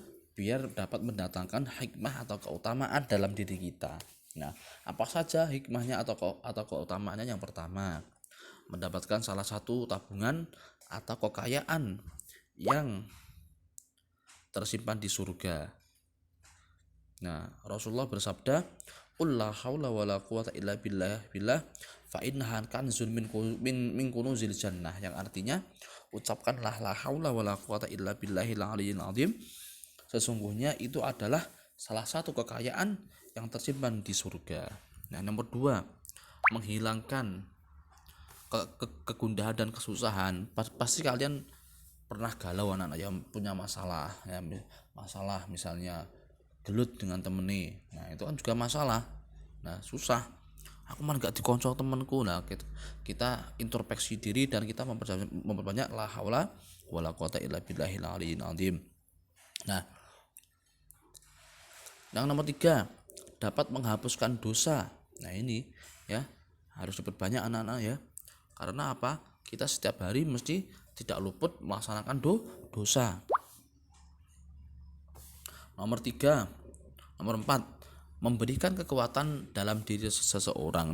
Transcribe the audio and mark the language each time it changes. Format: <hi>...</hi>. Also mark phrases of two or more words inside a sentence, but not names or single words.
<id>Biar dapat mendatangkan hikmah atau keutamaan dalam diri kita. Nah, apa saja hikmahnya atau keutamaannya? Yang pertama, mendapatkan salah satu tabungan atau kekayaan yang tersimpan di surga. Nah, Rasulullah bersabda,</id> <ar>"قل لا حول ولا قوة إلا بالله فإنها كنز من كنوز الجنة."</ar> <id>Yang artinya, ucapkanlah</id> <ar>لا حول ولا قوة إلا بالله العلي العظيم.</ar> <id>Sesungguhnya itu adalah salah satu kekayaan yang tersimpan di surga. Nah, nomor dua, menghilangkan kegundahan dan kesusahan. Pasti kalian pernah galau anak-anak yang punya masalah ya, masalah misalnya gelut dengan temen. Nah, itu kan juga masalah. Nah, susah, aku mah gak dikoncol temanku. Nah, kita introspeksi diri dan kita memperbanyak</id> <ar>لا حول ولا قوة إلا بالله العلي العظيم.</ar> <id>Nah, yang nomor tiga, dapat menghapuskan dosa. Nah, ini ya harus diperbanyak anak-anak ya. Karena apa? Kita setiap hari mesti tidak luput melaksanakan dosa. Nomor empat, memberikan kekuatan dalam diri seseorang.</id>